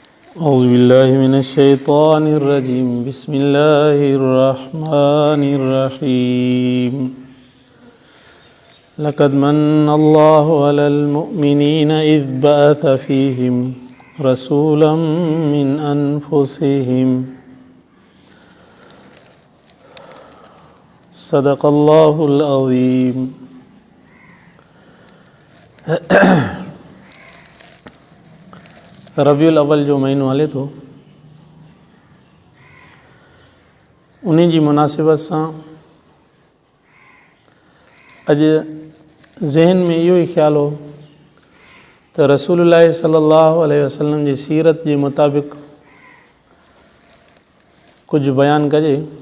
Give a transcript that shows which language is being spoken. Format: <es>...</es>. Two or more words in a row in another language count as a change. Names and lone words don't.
<ar>أعوذ بالله من الشيطان الرجيم بسم الله الرحمن الرحيم لقد من الله على المؤمنين إذ بعث فيهم رسولا من أنفسهم صدق الله العظيم.</ar> <sd>रबीउल अव्वल जो महीनो हले थो, उन्हीं जी मुनासिबत सां अॼु ज़हन में इहो ई ख़्यालु हो त रसूलुल्लाह</sd> <ar>صلى الله عليه وسلم</ar> <sd>जी सीरत जे मुताबिक़ कुझु बयानु कजे।</sd>